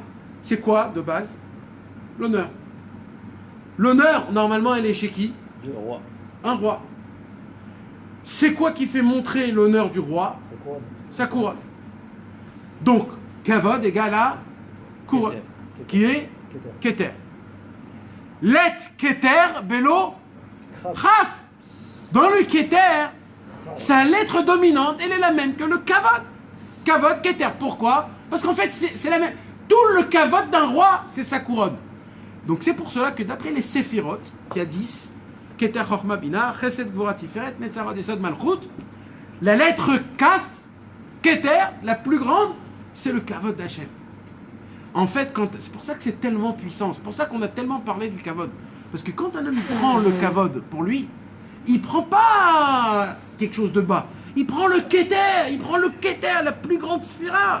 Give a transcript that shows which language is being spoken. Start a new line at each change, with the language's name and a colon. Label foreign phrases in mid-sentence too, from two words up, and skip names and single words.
French: C'est quoi de base? L'honneur. L'honneur, normalement, elle est chez qui? Le roi. Un roi. C'est quoi qui fait montrer l'honneur du roi? C'est quoi? Sa couronne. Donc, kavod égale à couronne, qui est Keter. keter. Let keter, belo, Kraf. chaf. Dans le keter, sa lettre dominante, elle est la même que le kavod. Kavod, keter. Pourquoi? Parce qu'en fait, c'est la même. Tout le kavod d'un roi, c'est sa couronne. Donc c'est pour cela que d'après les Séphirot, qui a 10, Keter Chochma Bina, Chesed Gvura Tiferet, Netzarot Yesod Malchut, la lettre Kaf, Keter, la plus grande, c'est le kavod d'Hachem. En fait, c'est pour ça que c'est tellement puissant, c'est pour ça qu'on a tellement parlé du kavod. Parce que quand un homme prend le kavod pour lui, il prend pas quelque chose de bas, il prend le Keter, la plus grande sphira.